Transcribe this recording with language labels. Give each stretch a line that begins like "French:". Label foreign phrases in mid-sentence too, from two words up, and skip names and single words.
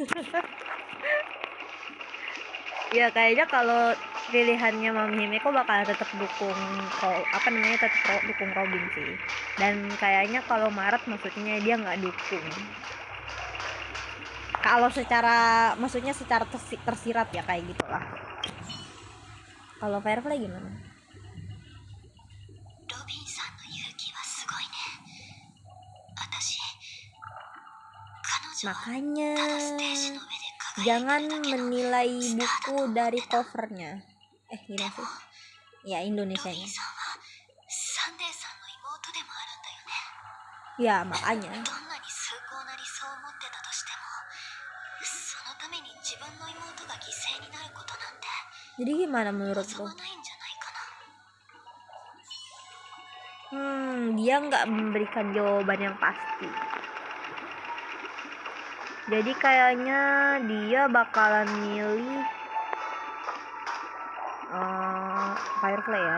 Indonesian: Ya kayaknya kalau pilihannya Mami Himeko bakal tetap dukung dukung Robin sih. Dan kayaknya kalau Maret maksudnya dia nggak dukung. Kalau secara tersirat ya kayak gitulah. Kalau Firefly gimana?
Japanese: ロビンさんの勇気はすごいね。私、彼女は
Indonesian: Makanya
Japanese: ただステージの上で輝い
Indonesian: jangan
Japanese: てるだけの
Indonesian: menilai
Japanese: スターだと
Indonesian: buku
Japanese: 思っ
Indonesian: dari
Japanese: てた。
Indonesian: covernya. Gimana
Japanese: でも
Indonesian: sih? Ya
Japanese: ロビ
Indonesian: Indonesianya.
Japanese: ンさんはサンデーさんの妹でもあるんだよね。
Indonesian: Ya makanya.
Japanese: どんなに崇高な理想を持ってたとしても、そのために自分の妹が犠牲になることなんて
Indonesian: Jadi gimana menurut
Japanese: 望
Indonesian: lo?
Japanese: まないんじゃないかな。
Indonesian: Dia nggak memberikan jawaban yang pasti. Jadi kayaknya dia bakalan milih Firefly ya.